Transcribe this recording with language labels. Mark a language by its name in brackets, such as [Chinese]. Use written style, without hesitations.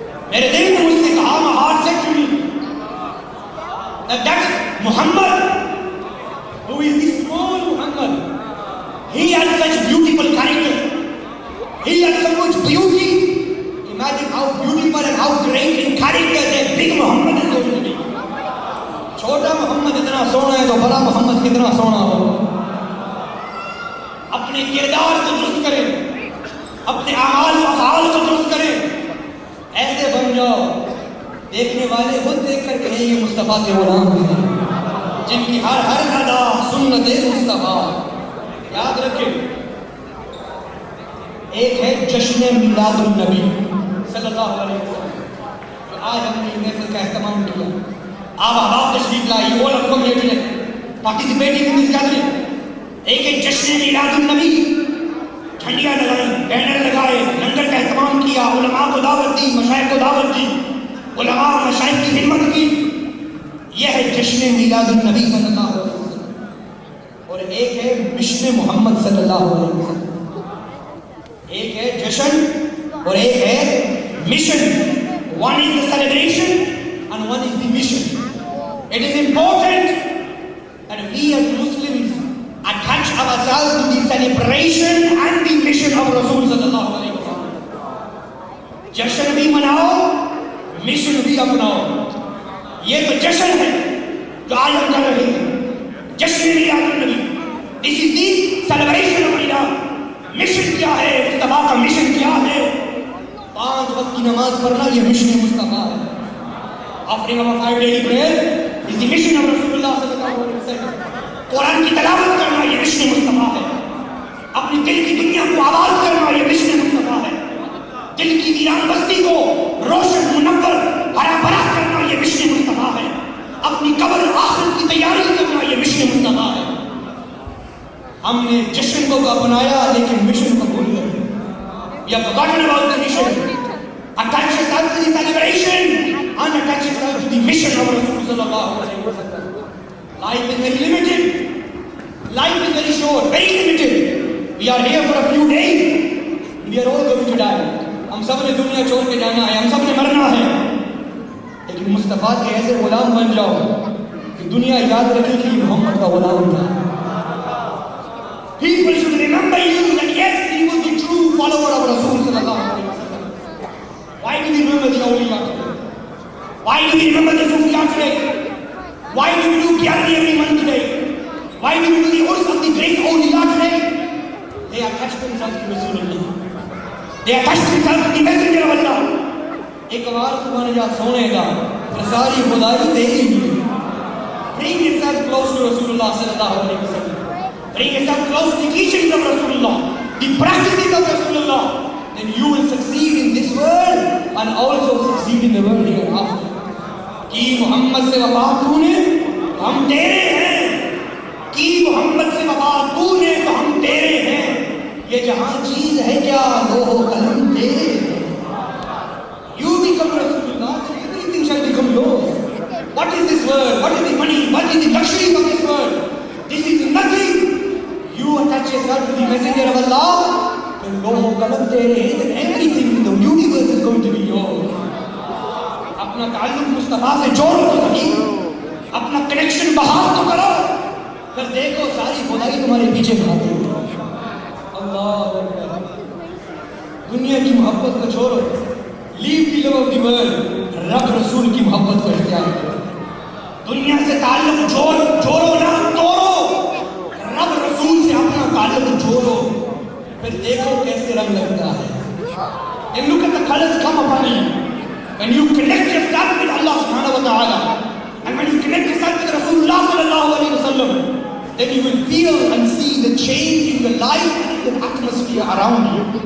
[Urdu] میرے دل نے مجھ سے کہا مہار سے چنی [English] that Muhammad, who is the small Muhammad, he has such beautiful character, he has so much beauty. Imagine how beautiful and how great in character that big Muhammad is going to be. [Urdu] چھوٹا محمد اتنا سونا ہے تو بڑا محمد کتنا سونا ہو. اپنے کردار کو درست کرے، اپنے اعمال و افعال کو درست کرے، ایسے بن جاؤ دیکھنے والے خود دیکھ کر کہیں یہ مصطفیٰ کے غلام ہیں جن کی ہر ہر ادا سنت مصطفیٰ. یاد رکھیں، ایک ہے جشن میلاد النبی صلی اللہ علیہ وسلم. آج ہم نے محفل کا اہتمام کیا، آپ احباب تشریف لائی، [English] all of you here participating in this gathering. [Urdu] ایک ہے جشن میلاد النبی، جھنڈیاں لگائی، بینر لگائے، لنگر کا اہتمام کیا، علماء کو دعوت دی، مشائخ کو دعوت دی، علماء اور مشائخ کی خدمت کی. یہ ہے جشن میلاد النبی صلی اللہ علیہ وسلم. اور ایک ہے مشن محمد صلی اللہ علیہ وسلم. ایک ہے جشن اور ایک ہے mission. [English] One is the celebration and one is the mission. It is important that we as Muslims attach ourselves to the celebration and the mission of Rasul sallallahu alaihi wasallam. [Urdu] جشن بھی مناؤ مشن بھی اپناؤ. یہ تو جشن ہے جو آج ہم کر رہے ہیں, جشن میلاد النبی. [English] This is the celebration of Milad. [Urdu] مشن کیا ہے, مصطفیٰ کا مشن کیا ہے؟ 5 وقت کی نماز پڑھنا یہ مشن مصطفیٰ ہے. [English] Offering our 5 daily prayer is the mission of Rasulullah sallallahu alaihi wasallam. [Urdu] قرآن کی تلاوت کرنا یہ مشن مصطفیٰ ہے. اپنی دل کی دنیا کو آباد کرنا یہ مشن مصطفیٰ ہے. دل کی ویران بستی کو روشن منور ہرا بھرا کرنا یہ مشن مصطفیٰ ہے. اپنی قبر آخرت کی تیاری کرنا یہ مشن مصطفیٰ ہے. ہم نے جشن کو اپنایا لیکن مشن کو بھول گئے. [English] We have forgotten about the mission. Attach yourself to the celebration and attach yourself to the mission of Rasul sallallahu alaihi wasallam. Life is very limited. Life is very short, very limited. We are here for a few days. We are all going to die. [Urdu] ہم سب نے دنیا چھوڑ کے جانا ہے, ہم سب نے مرنا ہے. لیکن مصطفیٰ کے ایسے غلام بن جاؤ کہ دنیا یاد رکھے کہ یہ محمد کا غلام تھا. [English] People should remember you that yes, he was the true follower of Rasul sallallahu alaihi wasallam. Why do we remember the awliya today? Why do we remember the Sufiya today? Why do we do Qiyam every month today? Why do we do the Urs of the great awliya today? They attached themselves to Rasulullah. They attached themselves to the messenger of Allah. [Urdu] ایک بار تو بن جا سونے کا پھر ساری خدائی تیری ملی. [English] Bring yourself close to Rasulullah sallallahu alaihi wasallam. Bring yourself close to the teachings of Rasulullah, the practices of Rasulullah. Then you will succeed in this world and also succeed in the world hereafter. [Urdu] کی محمد سے وفا تو نے ہم تیرے ہیں, کی محمد سے وفا تو نے تو ہم تیرے ہیں. یہ جہاں چیز ہے کیا لوح و قلم تیرے ہیں. [English] You become Rasulullah, then everything shall become yours. What is this world? What is the money? What is the luxury of this world? This is nothing. You attach yourself to the messenger of Allah, then [Urdu] loh و qalam tere hain, [English] then everything in the universe is going to be yours. [Urdu] اپنا تعلق مصطفیٰ سے جوڑو تو صحیح, اپنا connection بحال تو کرو, پھر دیکھو ساری خدائی تمہارے پیچھے بھاگے. اللہ اکبر. دنیا کی محبت کو چھوڑو, [English] leave the love of the world, [Urdu] رب رسول کی محبت کو اختیار کرو. دنیا سے تعلق جوڑو نہ توڑو, رب رسول سے اپنا تعلق جوڑو, پھر دیکھو کیسے رنگ لگتا ہے. [English] And look at the colors come upon you. When you connect yourself with Allah subhanahu wa ta'ala, and when you connect yourself with Rasulullah sallallahu alaihi wasallam, then you will feel and see the change in the life and in the atmosphere around you.